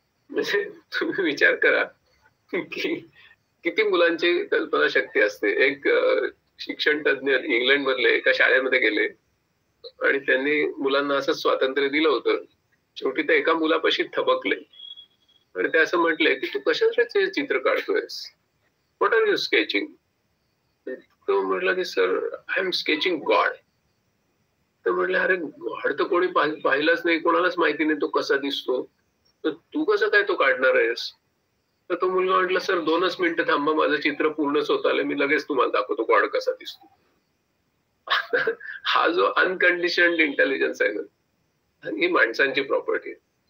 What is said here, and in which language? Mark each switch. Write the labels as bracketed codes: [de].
[mr] म्हणजे तुम्ही विचार करा की किती मुलांची कल्पना शक्ती असते. एक शिक्षण तज्ञ इंग्लंड मधले एका शाळेमध्ये गेले आणि त्यांनी मुलांना असं स्वातंत्र्य दिलं होतं. शेवटी ते एका मुलापाशी थबकले आणि ते असं म्हटले की तू कशाचे चित्र काढतोयस, [en] What are you sketching? [mr] तो म्हटला की [en] Sir I am sketching God. [mr] तर म्हटलं अरे गॉड तर कोणी पाहिलंच नाही, कोणालाच माहिती नाही तो कसा दिसतो, तर तू कसं काय तो काढणार आहेस? तर तो मुलगा म्हटला सर 2च मिनिटं थांबा, माझं चित्र पूर्णच होत आलं, मी लगेच तुम्हाला दाखवतो गॉड कसा दिसतो. हा जो अनकंडिशन्ड इंटेलिजन्स आहे ना, ही माणसांची प्रॉपर्टी आहे.